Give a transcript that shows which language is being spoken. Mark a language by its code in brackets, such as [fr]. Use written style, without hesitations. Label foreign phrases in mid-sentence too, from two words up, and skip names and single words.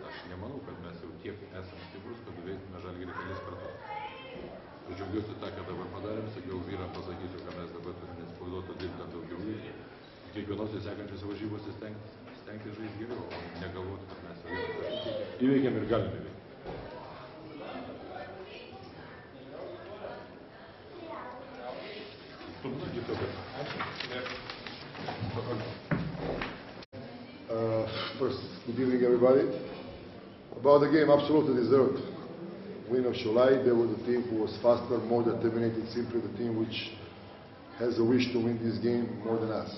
[lt] Aš nemanau, kad mes jau tiek esame stiprus, kad nuveiktume Žalgirį kelis kartus. Aš džiaugiuosi tą, ką dabar padarėm, sakiau vyram pasakysiu, ką mes dabar turime atsipalaiduoti, dirbti dar daugiau. Kiekvienose sekančiose varžybose stengtis žaisti geriau, o negalvoti, kad mes vieną įveikiam ir galime įveikti. [en] First, good evening, everybody. About the game, absolutely deserved. Win of Sholai, they were the team who was faster, more determined, simply the team which has a wish to win this game more than us.